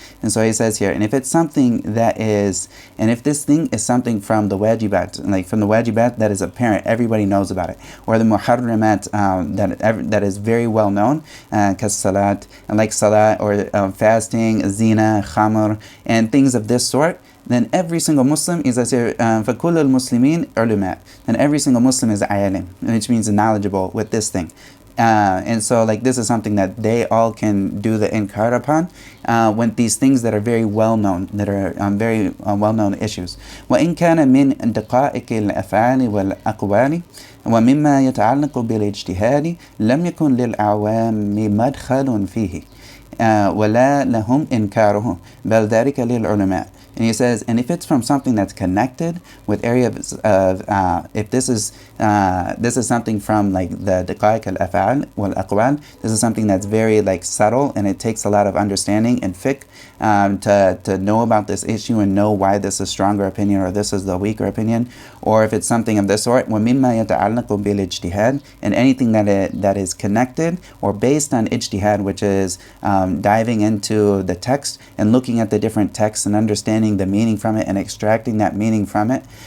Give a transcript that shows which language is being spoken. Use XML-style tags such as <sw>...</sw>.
<en>And so he says here, and if it's something that is, and if this thing is something from the wajibat, like from the wajibat that is apparent, everybody knows about it, or the muharramat that is very well known, kas salat, like salat, or fasting, zina, khamr, and things of this sort, then every single Muslim is, as here,</en> <ar>فَكُلُّ الْمُسْلِمِينَ عُلُمَاء,</ar> <en>and every single Muslim is alim, which means knowledgeable with this thing. And so like this is something that they all can do the inkar upon when these things that are very well known, that are very well known issues.</en> <ar>وإن كان من دقائق الأفعال والأقوال ومما يتعلق بالاجتهاد لم يكن للأعوام مدخل فيه ولا لهم إنكاره بل ذلك للعلماء.</ar> <en>And he says, and if it's from something that's connected with areas of, if this is something from like the daqaiq al-af'al wal-aqwal, this is something that's very like subtle, and it takes a lot of understanding and fiqh to know about this issue and know why this is stronger opinion or this is the weaker opinion, or if it's something of this sort,</en> <ar>وَمِمَّا يَتَعَلَّقُ بِالْإِجْتِهَادِ,</ar> <en>and anything that is connected or based on ijtihad, which is diving into the text and looking at the different texts and understanding the meaning from it and extracting that meaning from it.</en>